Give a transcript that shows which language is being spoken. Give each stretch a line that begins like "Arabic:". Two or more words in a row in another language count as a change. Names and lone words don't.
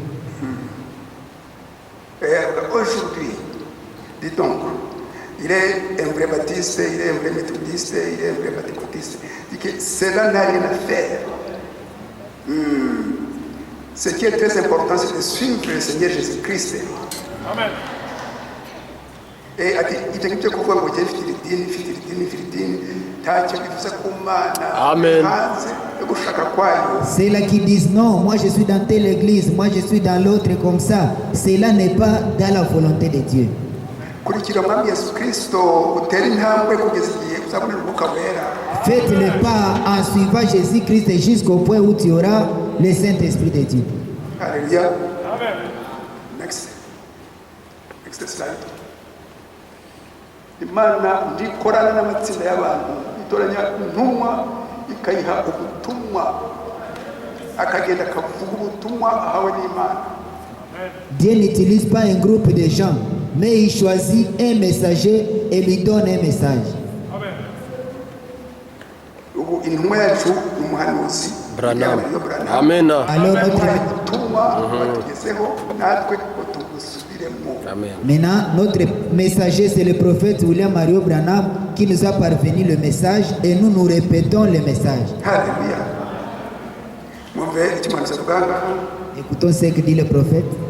French: Aujourd'hui, dis donc, il est un vrai baptiste, il est un vrai méthodiste, il est un vrai pentecôtiste. Il dit que cela n'a rien à faire. Ce qui est très important, c'est de suivre le Seigneur Jésus-Christ. Amen. Et il dit que
Kinyarwanda: kuvuga ngo jye mfite idini, ntacyo bivuze ku Mana.
French: Amen. Ceux-là qui disent non, moi je suis dans telle église, moi je suis dans l'autre comme ça, cela n'est pas dans la volonté de Dieu. Faites le pas en suivant Jésus-Christ jusqu'au point où tu auras le Saint-Esprit de Dieu. Alléluia.
English: Amen. Next slide.
Kinyarwanda: Imana ndikorana n'amatsinda y'abantu itoranya intumwa ikayiha ubutumwa akagenda akavuga ubutumwa ahawe n'Imana.
French: Dieu n'utilise pas un groupe de gens, mais il choisit un messager et lui donne un message.
Kinyarwanda: Intumwa yacu n'umuhanuzi Branham. Amen.
French: Alors maintenant, notre messager, c'est le prophète William Mario Branham qui nous a parvenu le message et nous nous répétons le message. Alléluia. Écoutons ce que dit le prophète.